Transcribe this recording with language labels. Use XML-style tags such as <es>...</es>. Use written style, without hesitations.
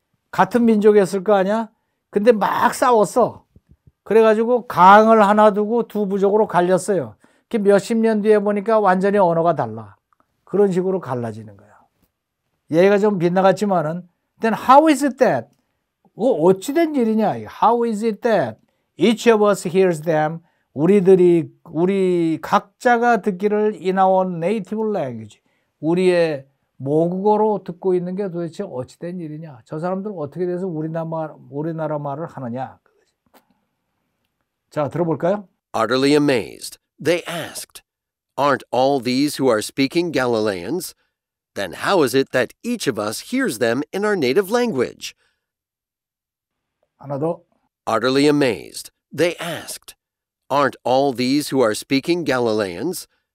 <ko>같은 민족이었을 거 아니야? 근데 막 싸웠어. 그래가지고 강을 하나 두고 두 부족으로 갈렸어요. 몇십 년 뒤에 보니까 완전히 언어가 달라. 그런 식으로 갈라지는 거야. 얘가 좀 빗나갔지만은</ko> <en>then how is it that</en> <ko>어찌된 일이냐?</ko> <en>How is it that each of us hears them?</en> <ko>우리 각자가 듣기를</ko> <en>in our native language.</en> <ko>우리의 모국어로 듣고 있는 게 도대체 어찌된 일이냐? 저 사람들은 어떻게 돼서 우리나라 말을 하느냐? 자, 들어볼까요?</ko> <en>Utterly amazed, they asked, "Aren't all these who are speaking Galileans? Then how is it that each of us hears them in our native language?"</en> <ko>하나 더.</ko> <en>Utterly amazed, they asked, "Aren't all these who are speaking Galileans?</en>